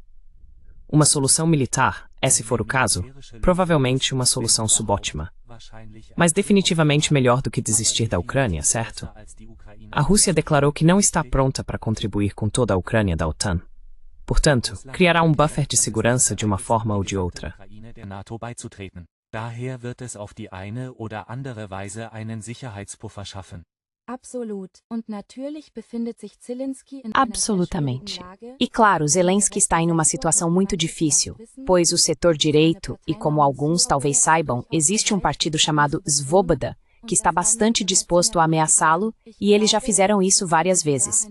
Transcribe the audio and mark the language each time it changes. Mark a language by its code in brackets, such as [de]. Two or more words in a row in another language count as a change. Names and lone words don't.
[pt] Uma solução militar é, se for o caso, provavelmente uma solução subótima. Mas definitivamente melhor do que desistir da Ucrânia, certo? A Rússia declarou que não está pronta para contribuir com toda a Ucrânia da OTAN. Portanto, criará um buffer de segurança de uma forma ou de outra. [de] Daher wird es auf die eine oder andere Weise einen Sicherheitspuffer schaffen. [pt] Absolutamente. E claro, Zelensky está em uma situação muito difícil, pois o setor direito, e como alguns talvez saibam, existe um partido chamado Svoboda, que está bastante disposto a ameaçá-lo, e eles já fizeram isso várias vezes.